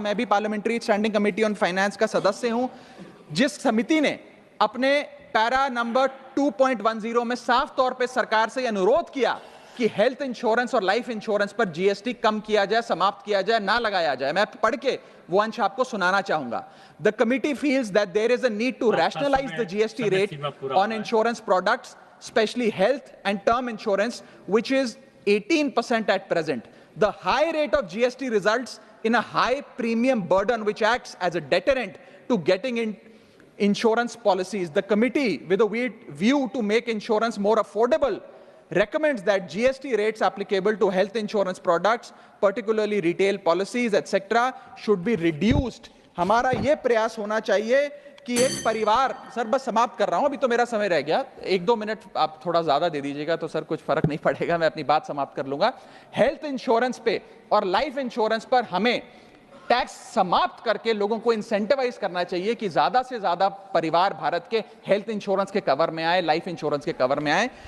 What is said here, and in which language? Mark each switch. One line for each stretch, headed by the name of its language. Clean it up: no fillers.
Hindi: मैं भी parliamentary standing committee on finance का सदस्य हूं, जिस समिति ने अपने पैरा नंबर 2.10 में साफ तौर पे सरकार से अनुरोध किया कि हेल्थ इंश्योरेंस और लाइफ इंश्योरेंस पर जीएसटी कम किया जाए, समाप्त किया जाए, ना लगाया जाए। मैं पढ़ के वो अंश आपको सुनाना चाहूंगा।
English: The committee feels that there is a need to rationalise the GST rate on insurance products, especially health and term insurance, which is 18% at present. The high rate of GST results in a high premium burden which acts as a deterrent to getting in insurance policies. The committee, with a view to make insurance more affordable, recommends that GST rates applicable to health insurance products, particularly retail policies, etc., should be reduced.
Hindi: हमारा ये प्रयास होना चाहिए कि एक परिवार, sir बस समाप्त कर रहा हूं, अभी तो मेरा समय रह गया, 1-2 मिनट आप थोड़ा ज्यादा दे दीजिएगा तो सर कुछ फर्क नहीं पड़ेगा, मैं अपनी बात समाप्त कर लूंगा। हेल्थ इंश्योरेंस पे और लाइफ इंश्योरेंस पर हमें टैक्स समाप्त करके लोगों को इंसेंटिवाइज करना चाहिए कि ज्यादा से ज्यादा परिवार भारत के हेल्थ इंश्योरेंस के कवर में आए, लाइफ इंश्योरेंस के कवर में आए।